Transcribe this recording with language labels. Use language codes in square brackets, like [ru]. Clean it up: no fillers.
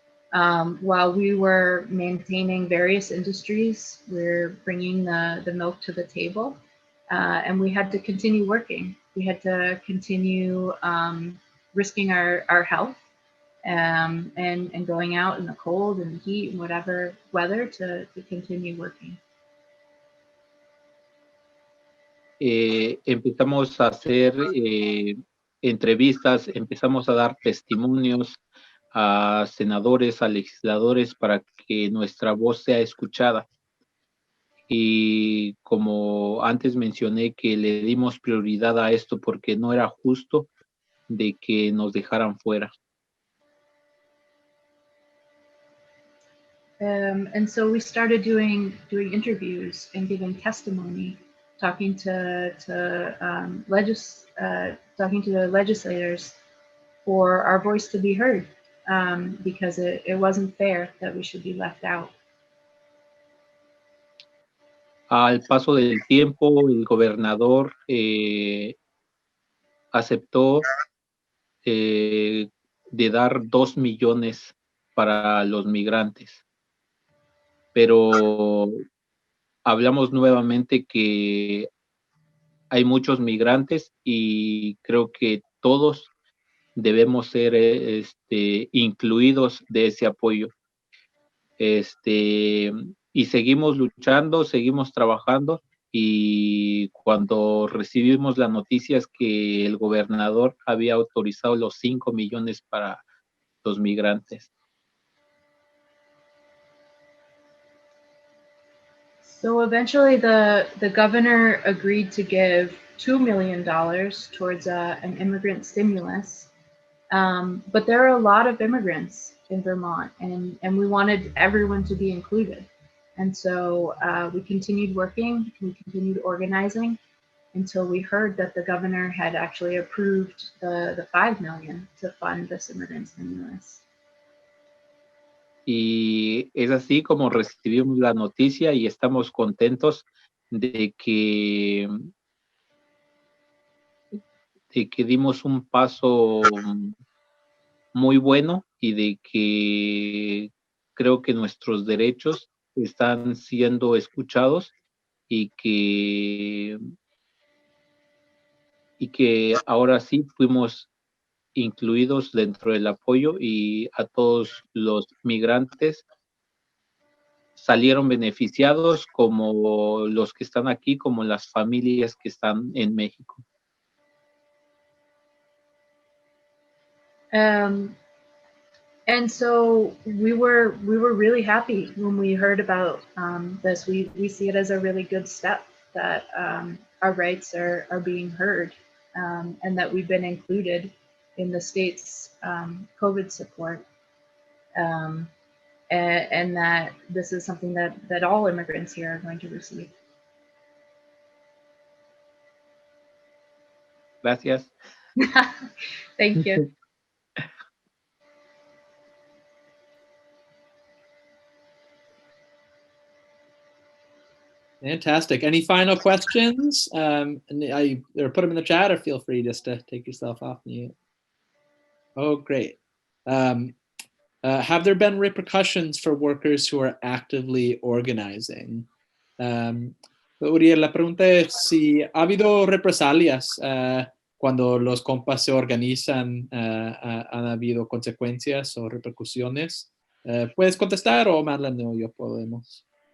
[en] While we were maintaining various industries, we're bringing the milk to the table, and we had to continue working. We had to continue risking our health and going out in the cold and the heat and whatever weather to continue working. [es] Empezamos a hacer entrevistas, empezamos a dar testimonios a senadores, a legisladores para que nuestra voz sea escuchada. Y como antes mencioné que le dimos prioridad a esto porque no era justo de que nos dejaran fuera. And so we started doing interviews and giving testimony, talking to the legislators for our voice to be heard, because it wasn't fair that we should be left out. Al paso del tiempo, el gobernador aceptó de dar 2 millones para los migrantes. Pero hablamos nuevamente que hay muchos migrantes y creo que todos debemos ser incluidos de ese apoyo. Y seguimos luchando, seguimos trabajando, y cuando recibimos la noticia es que el gobernador había autorizado los 5 millones para los migrantes. [en] So eventually the governor agreed to give $2 million towards an immigrant stimulus. But there are a lot of immigrants in Vermont, and we wanted everyone to be included. And so we continued working, we continued organizing until we heard that the governor had actually approved the $5 million to fund this immigrant stimulus. [es] Y es así como recibimos la noticia y estamos contentos de que dimos un paso muy bueno y de que creo que nuestros derechos están siendo escuchados y que ahora sí fuimos incluidos dentro del apoyo, y a todos los migrantes salieron beneficiados, como los que están aquí, como las familias que están en México. [en] And so we were really happy when we heard about this. We see it as a really good step that our rights are being heard, and that we've been included in the state's COVID support, and that this is something that all immigrants here are going to receive. [es] Gracias. [en] Thank you. Fantastic. Any final questions? Or put them in the chat, or feel free just to take yourself off mute. Oh, great. Have there been repercussions for workers who are actively organizing? [es] Uriel, la pregunta es si ha habido represalias cuando los compas se organizan, han habido consecuencias o repercusiones. ¿Puedes contestar, o Madeline o yo podemos?